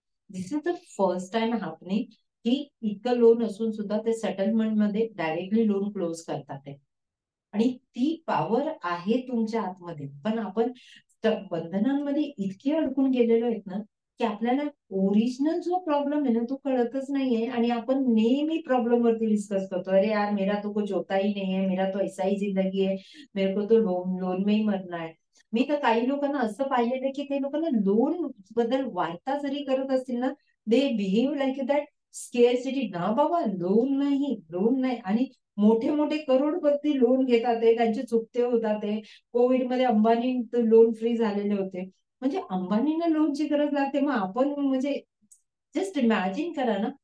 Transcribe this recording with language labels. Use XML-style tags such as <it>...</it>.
<en>this is the first time happening</en> <mr>की इतकं loan असून सुद्धा ते सेटलमेंट मध्ये डायरेक्टली लोन क्लोज करतात आहे. आणि ती पॉवर आहे तुमच्या आतमध्ये, पण आपण बंधनांमध्ये इतके अडकून गेलेलो आहेत ना की आपल्याला ओरिजिनल जो प्रॉब्लेम है ना तो कळतच नाहीये आणि आपण नेहमी प्रॉब्लेम वरती डिस्कस करतो.</mr> <hi>अरे यार मेरा तो कुछ होता ही नहीं है, मेरा तो ऐसा ही जिंदगी है, मेरे को तो लोन लोन में ही मरना है.</hi> <mr>मी तर काही लोकांना असं पाहिलेलं की ते लोकांना लोन बद्दल वार्ता जरी करत असतील ना,</mr> <en>They behave like that scarcity.</en> <mr>ना बाबा लोन नाही, लोन नाही. आणि मोठे मोठे करोडपती लोन घेतात ते, त्यांचे चुकते होतात ते. कोविडमध्ये अंबानी लोन फ्री झालेले होते. म्हणजे अंबानींना लोनची गरज लागते, मग आपण म्हणजे जस्ट इमॅजिन करा ना.</mr>